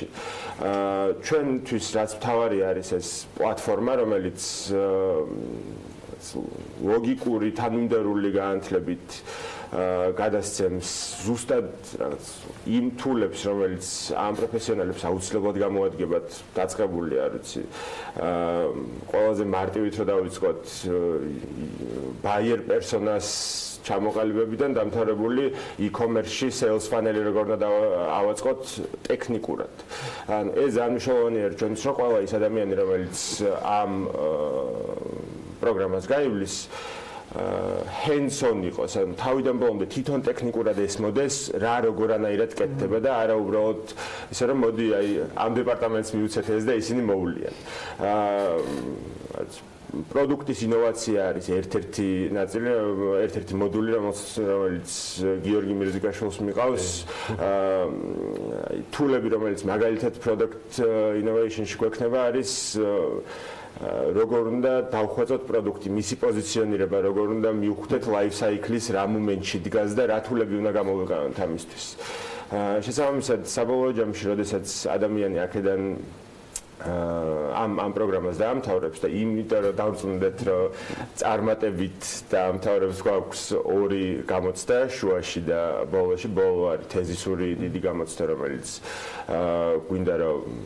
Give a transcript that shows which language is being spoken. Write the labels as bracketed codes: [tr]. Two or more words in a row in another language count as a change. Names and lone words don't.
[ka] ჩვენთვის რაც მთავარი არის ეს პლატფორმა, რომელიც ლოგიკური თანმიმდევრული განათლებით გადასცემს ზუსტად რაღაც იმ თულებს, რომელიც ამ პროფესიონალებს აუცილებლად გამოადგებათ დაწყებული, არ ვიცი. ყველაზე მარტივით რომ დავიწყოთ [en] buyer persona [ka] ჩამოყალიბებიდან დამთავრებული e-commerce-ში [en] sales funnel-ი [ka] როგორ უნდა ავაწყოთ ტექნიკურად. ანუ ეს ძალიან მნიშვნელოვანია ჩვენთვის, რომ ყველა ის ადამიანი, რომელიც ამ პროგრამას გაივლის, hands-on იყოს, ანუ თავიდან ბოლომდე თვითონ ტექნიკურად ესმოდეს, რა როგორანაირად კეთდება და არა უბრალოდ ისე რომ მოდი აი ამ დეპარტამენტს მივუცეთ ეს და ისინი მოვლიან. პროდუქტის ინოვაცია არის ერთ-ერთი ნაწილი, ერთ-ერთი მოდული, რომელიც გიორგი მირზიკაშვილს მიყავს. თულები, რომელიც მაგალითად [en] product innovation-ში [ka] გვექნება, არის როგორ უნდა დავხვეწოთ პროდუქტი, მისი პოზიციონირება, როგორ უნდა მივხვდეთ [en] life cycle-ის [ka] რა მომენტში დგას და რა თულები უნდა გამოვიყენოთ ამისთვის. შესაბამისად, საბოლოო ჯამში, როდესაც ადამიანი აქედან ამ პროგრამას დაამთავრებს და იმიტომ რომ დავწუნდეთ რომ წარმატებით დაამთავრებს გვაქვს 2 გამოცდა შუაში და ბოლოში ბოლო არის თეზისური დიდი გამოცდა რომელიც გვინდა რომ